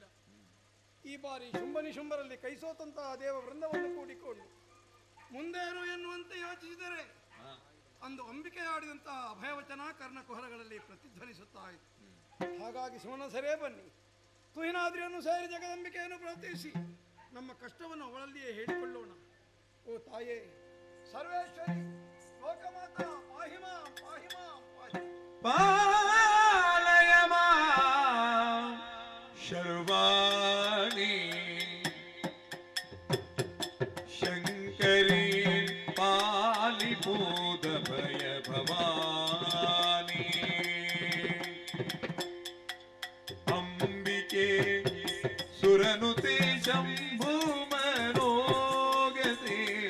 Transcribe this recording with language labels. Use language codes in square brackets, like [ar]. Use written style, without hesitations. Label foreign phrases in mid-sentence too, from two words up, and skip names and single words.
[kn] ಈ ಬಾರಿ ಶುಂಭನಿಶುಂಭರಲ್ಲಿ ಕೈಸೋತಂತಹ ದೇವ ವೃಂದವನ್ನು ಕೂಡಿಕೊಂಡು ಮುಂದೇನು ಎನ್ನುವಂತೆ ಯೋಚಿಸಿದರೆ ಅಂದು ಅಂಬಿಕೆ ಆಡಿದಂತಹ ಅಭಯವಚನ ಕರ್ಣಕುಹರಗಳಲ್ಲಿ ಪ್ರತಿಧ್ವನಿಸುತ್ತಾ ಇತ್ತು. ಹಾಗಾಗಿ ಸುಮನಸರೇ ಬನ್ನಿ, ತುಹಿನಾದ್ರಿಯನ್ನು ಸೇರಿ ಜಗದಂಬಿಕೆಯನ್ನು ಪ್ರಾರ್ಥಿಸಿ ನಮ್ಮ ಕಷ್ಟವನ್ನು ಅವಳಲ್ಲಿಯೇ ಹೇಳಿಕೊಳ್ಳೋಣ. ಓ ತಾಯೇ ಸರ್ವೇಶ್ವರಿ, ಲೋಕಮಾತಾ ಪಾಹಿಮಾ ಪಾಹಿಮಾ ಪಾಹಿ ಪಾಲಯ ಮಾಂ ಶರ್ವಾಣಿ ಶಂಕರಿ ಪಾಲಿಪೂತ ಭಯ ಭವಾನಿ ಅಂಬಿಕೆ ಸುರನುತೆ ಶಂಭು ಮನೋಗತೆ